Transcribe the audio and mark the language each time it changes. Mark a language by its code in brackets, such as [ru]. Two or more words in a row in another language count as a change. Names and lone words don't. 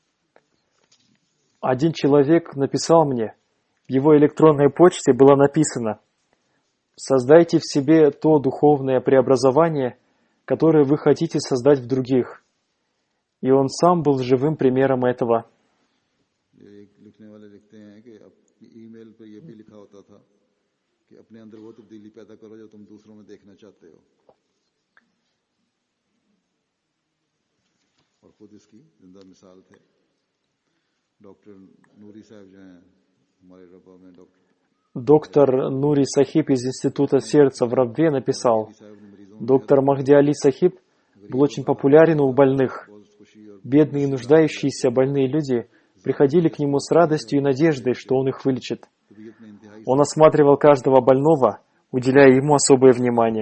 [ru] Один человек написал мне, в его электронной почте было написано: «Создайте в себе то духовное преобразование, которое вы хотите создать в других». И он сам был живым примером этого. [ur] لکھنے والے لکھتے ہیں کہ ای میل پر یہ بھی لکھا ہوتا تھا کہ اپنے اندر وہ تبدیلی پیدا کرو جو تم دوسروں میں دیکھنا چاہتے ہو، اور خود اس کی زندہ مثال تھے. ڈاکٹر نوری صاحب جو ہیں ہمارے ربوہ میں [ru] Доктор Нури Сахиб из Института сердца в Рабве написал: доктор Махди Али Сахиб был очень популярен у больных. Бедные и нуждающиеся больные люди приходили к нему с радостью и надеждой, что он их вылечит. Он осматривал каждого больного, уделяя ему особое внимание.